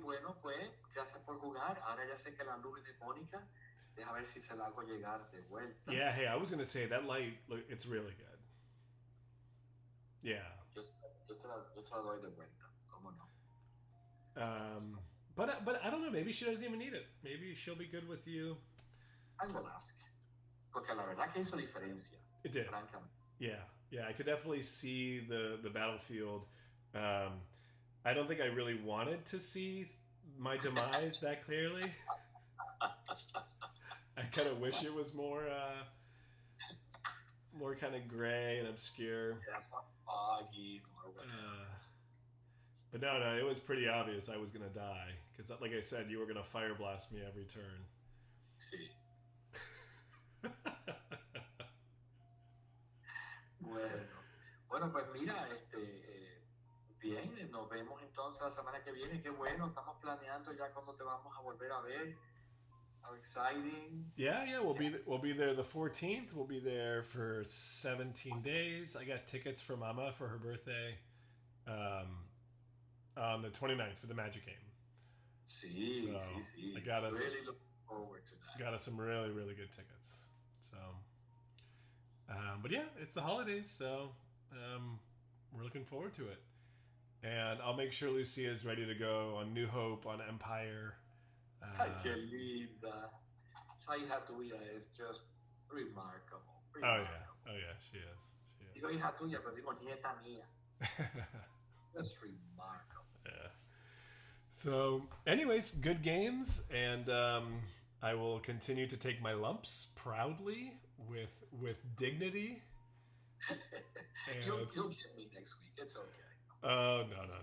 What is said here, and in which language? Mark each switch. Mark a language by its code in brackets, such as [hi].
[es] Bueno, pues, gracias por jugar. Ahora ya sé que la luz es demónica. Deja ver si se la hago llegar de vuelta. [en] Yeah, hey, I was gonna say that light, look, it's really good. Yeah. [es] Yo te la doy de vuelta. ¿Cómo no? [en] But I don't know. Maybe she doesn't even need it. Maybe she'll be good with you. I will ask. [es] Porque la verdad que hizo diferencia. [en] It did. [es] Francamente. [en] Yeah. I could definitely see the battlefield. I don't think I really wanted to see my demise that clearly. I kind of wish it was more kind of gray and obscure. Yeah, foggy or whatever. But no, it was pretty obvious I was gonna die because, like I said, you were gonna fire blast me every turn. [es] Sí. Bueno, pues mira, bien, nos vemos entonces la semana que viene. Qué bueno, estamos planeando ya cuando te vamos a volver a ver. [en] How exciting! Yeah, we'll be there the 14th. We'll be there for 17 days. I got tickets for Mama for her birthday. On the 29th for the Magic game. Sí. I got us really looking forward to that. Got us some really, really good tickets. So, but yeah, it's the holidays, so we're looking forward to it. And I'll make sure Lucia is ready to go on New Hope, on Empire. [es] Ay, qué linda. Esa hija tuya es [en] just remarkable. Oh yeah, she is. [es] Digo hija tuya, pero digo nieta mía. [en] That's remarkable. Yeah. So, anyways, good games, and I will continue to take my lumps proudly with dignity. You'll get me next week. It's okay. Oh no.